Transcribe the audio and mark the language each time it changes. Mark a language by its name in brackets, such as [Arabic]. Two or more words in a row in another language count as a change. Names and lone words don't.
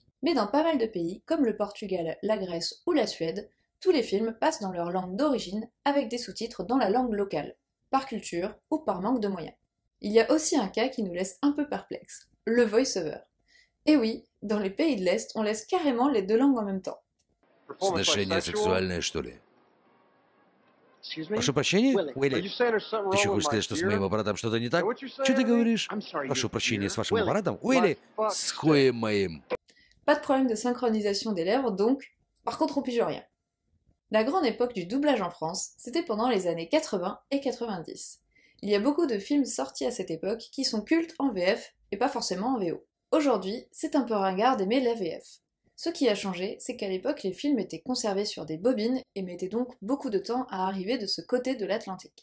[French] Mais dans pas mal de pays, comme le Portugal, la Grèce ou la Suède, tous les films passent dans leur langue d'origine avec des sous-titres dans la langue locale, par culture ou par manque de moyens. Il y a aussi un cas qui nous laisse un peu perplexes, le voice-over. Et oui, dans les pays de l'Est, on laisse carrément les deux langues en même temps. [Russian] Сношение сексуальное, что ли? Прошу прощения, Уилли. Ты еще хочешь сказать, что с моим аппаратом что-то не так? Что ты говоришь? Прошу прощения, с вашим аппаратом? Уилли, с хуем моим. [French] Pas de problème de synchronisation des lèvres donc, par contre on pige rien. La grande époque du doublage en France, c'était pendant les années 80 et 90. Il y a beaucoup de films sortis à cette époque qui sont cultes en VF et pas forcément en VO. Aujourd'hui, c'est un peu ringard d'aimer la VF. Ce qui a changé, c'est qu'à l'époque, les films étaient conservés sur des bobines et mettaient donc beaucoup de temps à arriver de ce côté de l'Atlantique.